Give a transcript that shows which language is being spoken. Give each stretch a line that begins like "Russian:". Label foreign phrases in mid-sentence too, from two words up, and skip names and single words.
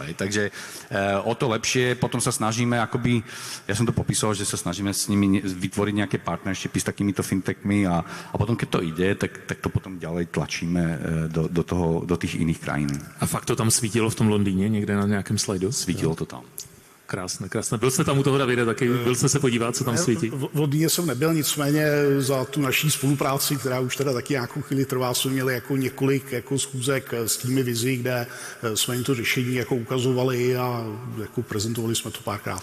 Slovak: Takže o to lepšie, potom sa snažíme akoby, ja som to popísal, že sa snažíme s nimi vytvoriť nejaké partnershipy s takýmito fintechmi a potom keď to ide, tak to potom ďalej tlačíme do tých iných krajín.
Czech: A fakt to tam svítilo v tom Londýně někde na nějakém slajdu? Svítilo to tam. Krásné. Byl jste tam u toho, Davide, taky byl jste se podívat, co tam svítí? V Londýně jsem nebyl, nicméně za tu naší spolupráci, která už teda taky nějakou chvíli trvá, jsme měli jako několik jako schůzek s tými Vizi, kde jsme jim to řešení jako ukazovali a jako prezentovali jsme to párkrát.